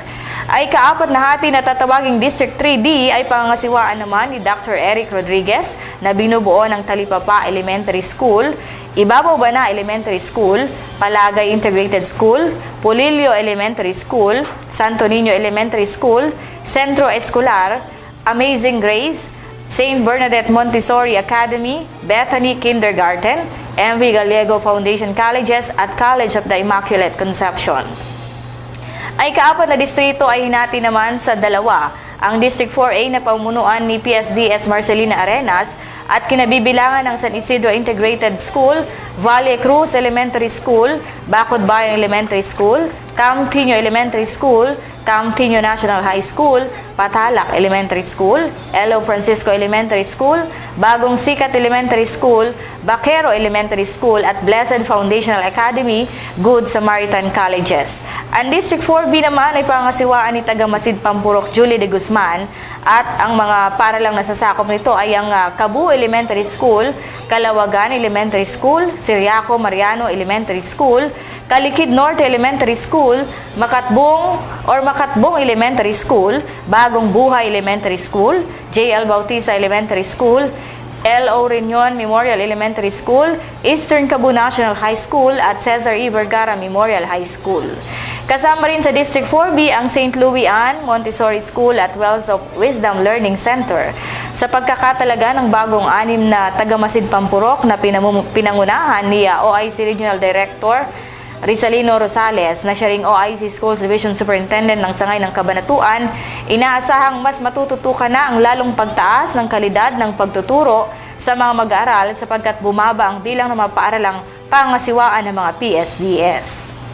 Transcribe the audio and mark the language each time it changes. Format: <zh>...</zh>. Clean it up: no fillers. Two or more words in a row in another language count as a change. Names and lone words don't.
<tl>Ay kaapat na hati na tatawaging District 3D ay pangasiwaan naman ni Dr. Eric Rodriguez na binubuo ng Talipapa Elementary School, Ibabaw Bana Elementary School, Palagay Integrated School, Pulilio Elementary School, Santo Niño Elementary School, Centro Escolar, Amazing Grace, St. Bernadette Montessori Academy, Bethany Kindergarten, MV Gallego Foundation Colleges at College of the Immaculate Conception. Ay kaapat na distrito ay hinati naman sa 2. Ang District 4A na pamunuan ni PSDS Marcelina Arenas at kinabibilangan ng San Isidro Integrated School, Valle Cruz Elementary School, Bacod Bayan Elementary School, Camtinho Elementary School, Camtinho National High School, Patalac Elementary School, Elo Francisco Elementary School, Bagong Sikat Elementary School, Baquero Elementary School at Blessed Foundational Academy, Good Samaritan Colleges. Ang District 4B naman ay pangasiwaan ni Tagamasid Pampurok Julie de Guzman at ang mga paralang nasasakop nito ay ang Cabu Elementary School, Calawagan Elementary School, Siriaco Mariano Elementary School, Kalikid Norte Elementary School, Makatbong Elementary School, Bagong Buhay Elementary School, J.L. Bautista Elementary School, L.O. Reunion Memorial Elementary School, Eastern Cabu National High School at Cesar E. Vergara Memorial High School. Kasama rin sa District 4B ang St. Louis Ann Montessori School at Wells of Wisdom Learning Center. Sa pagkakatalaga ng bagong 6 na Tagamasid Pampurok na pinangunahan ni OIC Regional Director Rizalino Rosales na siya ring OIC Schools Division Superintendent ng Sangay ng Cabanatuan, inaasahang mas matututukan na ang lalong pagtaas ng kalidad ng pagtuturo sa mga mag-aaral sapagkat bumaba ang bilang ng mga paaralang pangasiwaan ng mga PSDS.</tl>